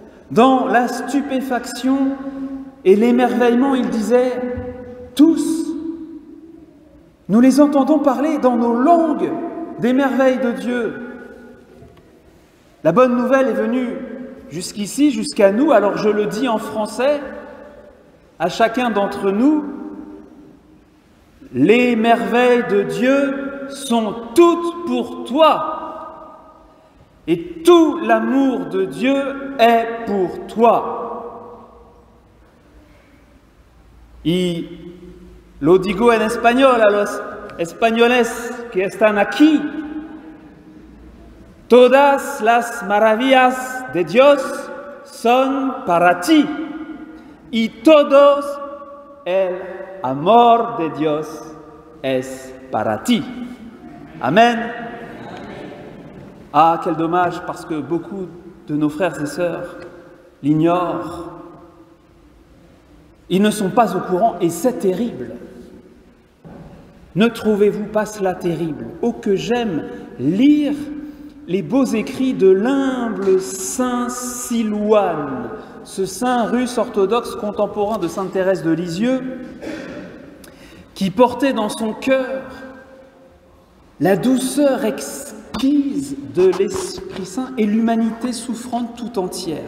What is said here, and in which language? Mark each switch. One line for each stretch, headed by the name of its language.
French: Dans la stupéfaction et l'émerveillement, il disait « Tous, nous les entendons parler dans nos langues des merveilles de Dieu. » La bonne nouvelle est venue jusqu'ici, jusqu'à nous, alors je le dis en français, à chacun d'entre nous, les merveilles de Dieu sont toutes pour toi. Et tout l'amour de Dieu est pour toi.
Spanish: Y lo digo en español a los españoles que están aquí. Todas las maravillas de Dios son para ti. Y todo el amor de Dios es para ti. Amen.
French: Ah, quel dommage, parce que beaucoup de nos frères et sœurs l'ignorent. Ils ne sont pas au courant et c'est terrible. Ne trouvez-vous pas cela terrible? Oh, que j'aime lire les beaux écrits de l'humble saint Silouane, ce saint russe orthodoxe contemporain de sainte Thérèse de Lisieux, qui portait dans son cœur la douceur exquise de l'Esprit Saint et l'humanité souffrante tout entière.